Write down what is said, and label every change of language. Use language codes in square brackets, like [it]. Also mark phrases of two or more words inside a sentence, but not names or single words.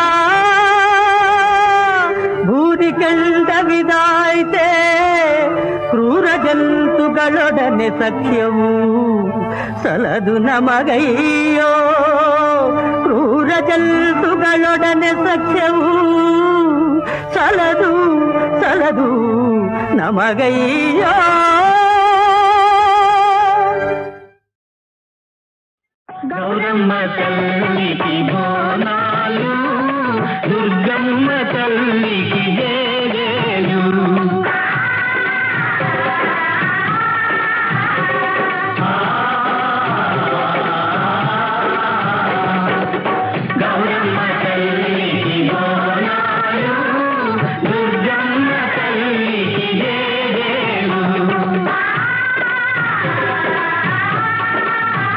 [kn] ಭೂರಿ ಕೆಂಡವಿದಾಯ್ತೆ ಕ್ರೂರ ಜಂತುಗಳೊಡನೆ ಸಖ್ಯವು ಸಲದು ನಮಗಯ್ಯೋ ಕ್ರೂರ ಜಂತುಗಳೊಡನೆ ಸಖ್ಯವು ಸಲದು ಸಲದು ನಮಗಯ್ಯೋ. [te] గౌరమ్మ తల్లికి బోనాలు దుర్గమ్మ తల్లికి జేజేలు గౌరమ్మ తల్లికి బోనాలు దుర్గమ్మ తల్లికి జేజేలు